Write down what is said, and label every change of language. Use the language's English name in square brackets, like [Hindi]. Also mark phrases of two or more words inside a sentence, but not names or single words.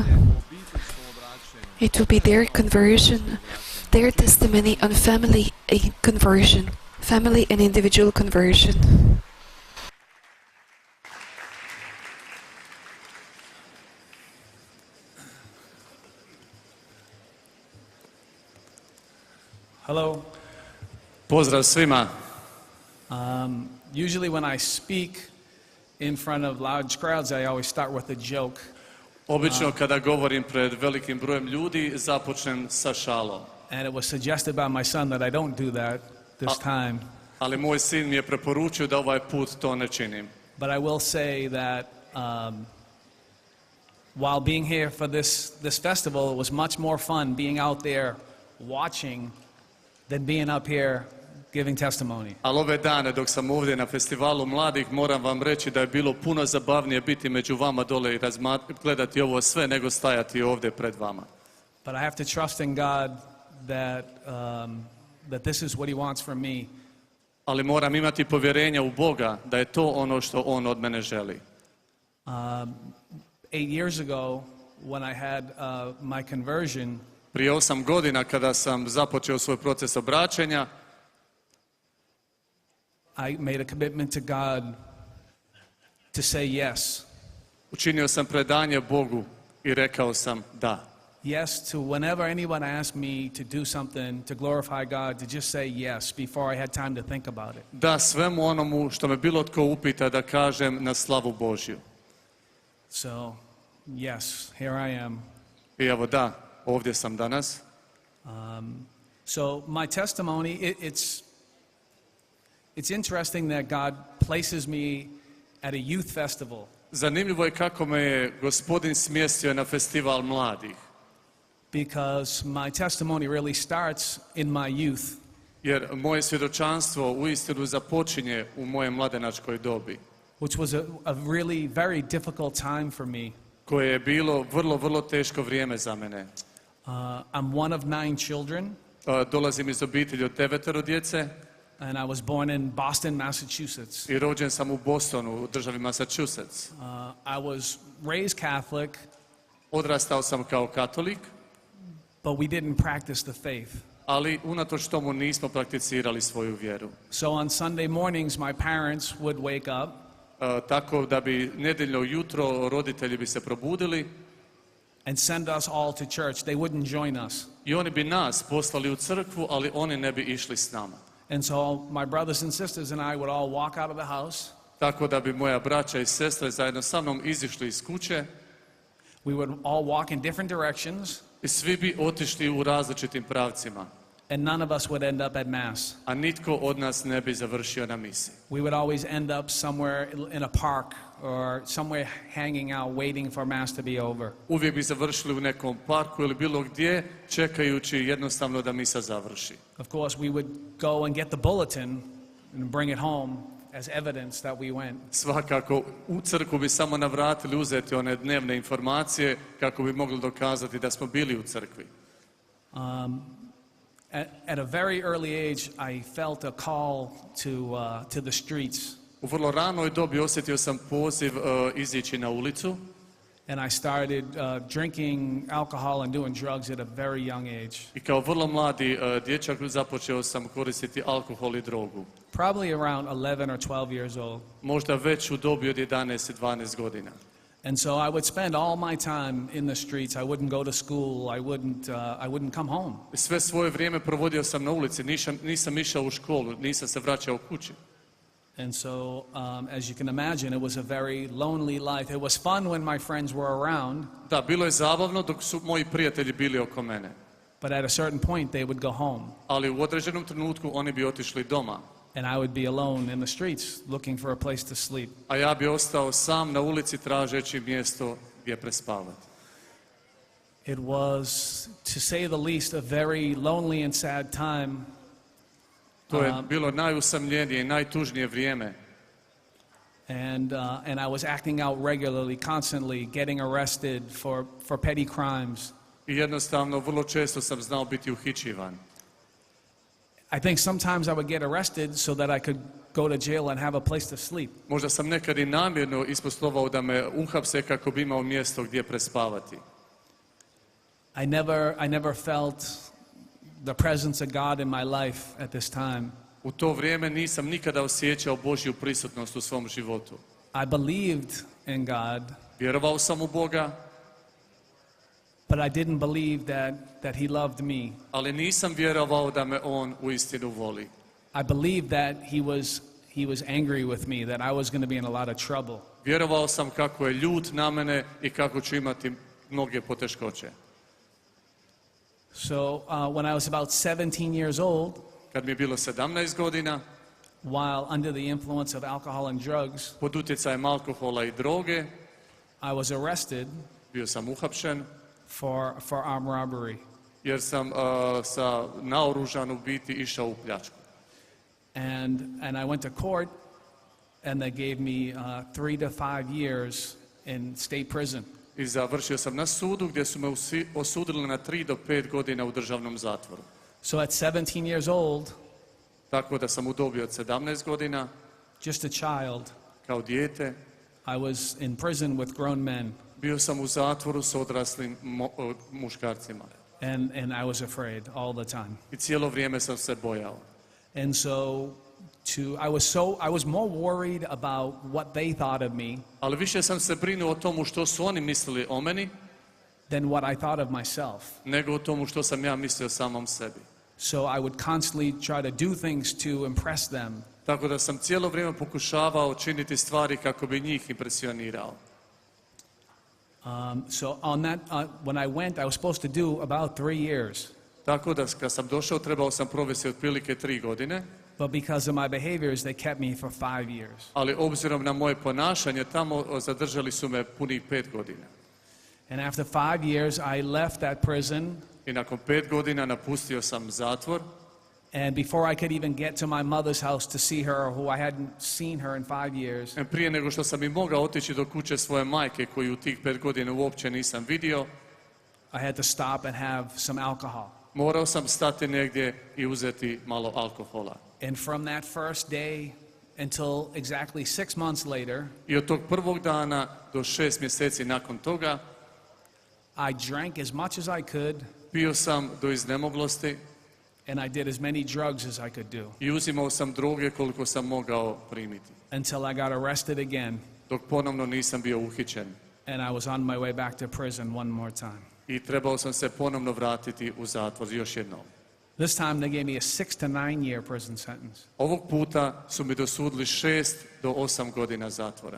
[English] It will be their conversion, their testimony on family conversion, family and individual conversion. Hello. [Croatian] Pozdrav svima. [English] Usually when I speak in front of large crowds, I always start with a joke. [Croatian] Obično kada govorim pred velikim brojem ljudi, započnem sa šalom. [English] And it was suggested by my son that I don't do that this time. [Croatian] Ali moj sin mi je preporučio da ovaj put to ne činim. [English] But I will say that while being here for this festival, it was much more fun being out there watching than being up here giving testimony. [Croatian] Ali ove dane dok sam ovdje na festivalu mladih, moram vam reći da je bilo puno zabavnije biti među vama dole i gledati ovo sve nego stajati ovdje pred vama. [English] But I have to trust in God that this is what He wants from me. [Croatian] Ali moram imati povjerenja u Boga da je to ono što On od mene želi. [English] 8 years ago, when I had my conversion, [Croatian] Prije 8 godina kada sam započeo svoj proces obraćenja, [English] I made a commitment to God to say yes. [Croatian] učinio sam predanje Bogu i rekao sam da. [English] Yes to whenever anyone asked me to do something to glorify God, to just say yes before I had time to think about it. [Croatian] Da svemu onomu što me bilo tko upita da kažem na slavu Božju. [English] So, yes, here I am. [Croatian] I evo da, ovdje sam danas. [English] So my testimony, it's interesting that God places me at a youth festival. [Croatian] Zanimljivo je kako me je Gospodin smjestio na festival mladih. [English] Because my testimony really starts in my youth. [Croatian] Jer moje svjedočanstvo uistinu započinje u moje mladenačkoj dobi. [English] Which was a really very difficult time for me. [Croatian] Koje je bilo vrlo teško vrijeme za mene. [English] I'm one of 9 children. [Croatian] Dolazim iz obitelji od 9 djece. [English] And I was born in Boston, Massachusetts. [Croatian] I rođen sam u Bostonu, u državi Massachusetts. [English] I was raised Catholic. [Croatian] Odrastao sam kao katolik. [English] But we didn't practice the faith. [Croatian] Ali unatoč tomu nismo prakticirali svoju vjeru. [English] So on Sunday mornings my parents would wake up. [Croatian] Tako da bi nedjeljno jutro roditelji bi se probudili. [English] And send us all to church. They wouldn't join us. [Croatian] I oni bi nas poslali u crkvu, ali oni ne bi išli s nama. [English] And so my brothers and sisters and I would all walk out of the house. [Croatian] Tako da bi moja braća i sestre zajedno sa mnom izišli iz kuće. [English] We would all walk in different directions. [Croatian] I svi bi otišli u različitim pravcima. [English] And none of us would end up at Mass. [Croatian] A nitko od nas ne bi završio na misi. [English] We would always end up somewhere in a park or somewhere hanging out waiting for Mass to be over. [Croatian] Uvijek bi završili u nekom parku ili bilo gdje, čekajući jednostavno da misa završi. [English] Of course, we would go and get the bulletin and bring it home as evidence that we went. [Croatian] Svakako, u crkvu bi samo navratili uzeti one dnevne informacije kako bi mogli dokazati da smo bili u crkvi. [English] At a very early age, I felt a call to the streets. [Croatian] U vrlo ranoj dobi osjetio sam poziv izići na ulicu. [English] And I started drinking alcohol and doing drugs at a very young age. [Croatian] I kao vrlo mladi dječak započeo sam koristiti alkohol i drogu. [English] Probably around 11 or 12 years old. [Croatian] Možda već u dobi od 11 i 12 godina. [English] And so I would spend all my time in the streets. I wouldn't go to school. I wouldn't come home. [Croatian] Sve svoje vrijeme provodio sam na ulici, nisam išao u školu, nisam se vraćao kući. [English] And so, as you can imagine, it was a very lonely life. It was fun when my friends were around. [Croatian] Da, bilo je zabavno dok su moji prijatelji bili oko mene. [English] But at a certain point, they would go home. [Croatian] Ali u određenom trenutku oni bi otišli doma. [English] And I would be alone in the streets looking for a place to sleep. [Croatian] A ja bi ostao sam na ulici tražeći mjesto gdje prespavati. [English] It was, to say the least, a very lonely and sad time. [Croatian] To je bilo najusamljenije i najtužnije vrijeme. [English] And I was acting out regularly, constantly, getting arrested for petty crimes. [Croatian] I jednostavno vrlo često sam znao biti uhićivan. [English] I think sometimes I would get arrested so that I could go to jail and have a place to sleep. [Croatian] Možda sam nekad i namjerno isposlovao da me uhapse kako bi imao mjesto gdje prespavati. [English] I never felt the presence of God in my life at this time. [Croatian] U to vrijeme nisam nikada osjećao Božju prisutnost u svom životu. [English] I believed in God, [Croatian] Vjerovao sam u Boga, [English] but I didn't believe that He loved me. [Croatian] ali nisam vjerovao da me On uistinu voli. [English] I believed that He was angry with me, that I was going to be in a lot of trouble. [Croatian] Vjerovao sam kako je ljut na mene i kako ću imati mnoge poteškoće. [English] So when I was about 17 years old, [Croatian] Kad mi je bilo 17 godina, [English] while under the influence of alcohol and drugs, [Croatian] pod utjecajem alkohola i droge, [English] I was arrested [Croatian] bio sam uhapšen [English] for armed robbery. [Croatian] jer sam sa naoružan u biti išao u pljačku. [English] And I went to court, and they gave me 3 to 5 years in state prison. [Croatian] I završio sam na sudu gdje su me osudili na 3 do 5 godina u državnom zatvoru. [English] So at 17 years old, [Croatian] Tako da sam u dobi od 17 godina, [English] just a child, [Croatian] kao dijete, [English] I was in prison with grown men, [Croatian] bio sam u zatvoru s odraslim muškarcima. [English] and I was afraid all the time. [Croatian] I cijelo vrijeme sam se bojao. [English] And so I was more worried about what they thought of me [Croatian] Ali više sam se brinuo o tomu što su oni mislili o meni, [English] than what I thought of myself. [Croatian] nego o tomu što sam ja mislio samom sebi. [English] So I would constantly try to do things to impress them. [Croatian] Tako da sam cijelo vrijeme pokušavao činiti stvari kako bi njih impresionirao. [English] So on that, when I went, I was supposed to do about 3 years. [Croatian] Tako da kad sam došao trebao sam provesti otprilike 3 godine, [English] But because of my behaviors, they kept me for 5 years. [Croatian] ali obzirom na moje ponašanje tamo zadržali su me punih 5 godina. [English] And after 5 years, I left that prison. [Croatian] I nakon 5 godina napustio sam zatvor. [English] And before I could even get to my mother's house to see her, who I hadn't seen her in 5 years, [Croatian] Prije nego što sam i mogao otići do kuće svoje majke, koju u tih 5 godina uopće nisam vidio, [English] I had to stop and have some alcohol. [Croatian] morao sam stati negdje i uzeti malo alkohola. [English] And from that first day until exactly 6 months later, [Croatian] I od tog prvog dana do 6 mjeseci nakon toga, [English] I drank as much as I could, [Croatian] pio sam do iznemoglosti [English] and I did as many drugs as I could do, [Croatian] i uzimao sam droge koliko sam mogao primiti. [English] until I got arrested again, [Croatian] Dok ponovno nisam bio uhićen. [English] and I was on my way back to prison one more time. [Croatian] I trebao sam se ponovno vratiti u zatvor još jednom. [English] This time they gave me a 6 to 9 year prison sentence. [Croatian] Ovog puta su mi dosudili 6 do 8 godina zatvora.